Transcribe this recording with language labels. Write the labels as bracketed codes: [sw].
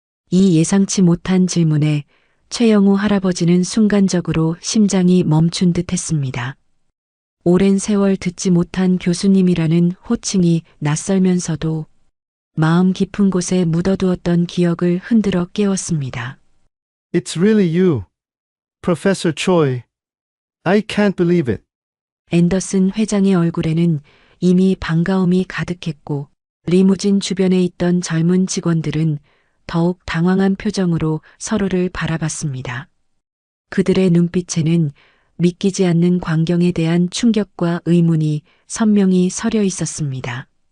[ko] 이 예상치 못한 질문에 최영우 할아버지는 순간적으로 심장이 멈춘 듯 했습니다. 오랜 세월 듣지 못한 교수님이라는 호칭이 낯설면서도 마음 깊은 곳에 묻어두었던 기억을 흔들어 깨웠습니다. [en] It's really you, Professor Choi. I can't believe it. [ko] 앤더슨 회장의 얼굴에는 이미 반가움이 가득했고 리무진 주변에 있던 젊은 직원들은 더욱 당황한 표정으로 서로를 바라봤습니다. 그들의 눈빛에는 믿기지 않는 광경에 대한 충격과 의문이 선명히 서려 있었습니다.